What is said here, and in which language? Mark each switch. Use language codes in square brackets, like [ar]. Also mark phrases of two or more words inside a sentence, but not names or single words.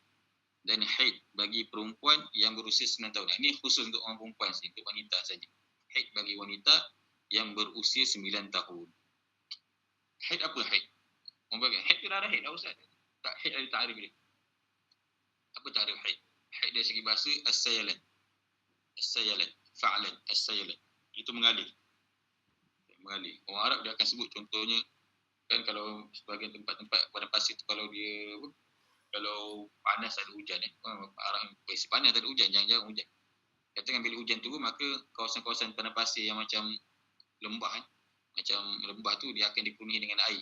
[ms] Dan haid bagi perempuan yang berusia 9 tahun. Ini khusus untuk orang perempuan, untuk wanita saja. Haid bagi wanita yang berusia 9 tahun. Haid apa haid? Haid tu dah ada haid dah Ustaz. Tak haid ada ta'rif dia. Apa ta'rif haid? Haid dari segi bahasa as-sayalan. [ar] As-sayalan, fa'alan, as-sayalan. [ms] Itu mengalir. Mengalir. Orang Arab dia akan sebut contohnya kan kalau sebagian tempat-tempat padang pasir tu kalau panas ada hujan arah posisi panas ada hujan, jangan hujan. Katakan bila hujan turun maka kawasan-kawasan padang pasir yang macam lembah tu dia akan dipenuhi dengan air.